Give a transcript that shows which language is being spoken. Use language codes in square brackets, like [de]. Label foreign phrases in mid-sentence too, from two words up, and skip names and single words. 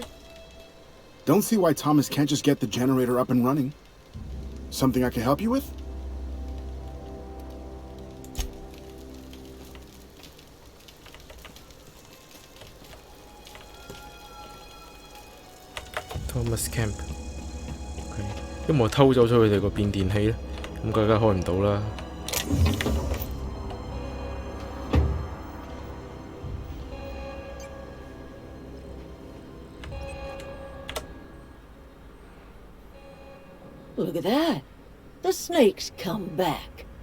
[en] Don't see why Thomas can't just get the generator up and running. Something I can help you with? Thomas Camp， [yue] OK， 因為我偷走咗佢哋個變電器咧，咁佢梗係開唔到啦。 [en] Look at that. The snake's come back.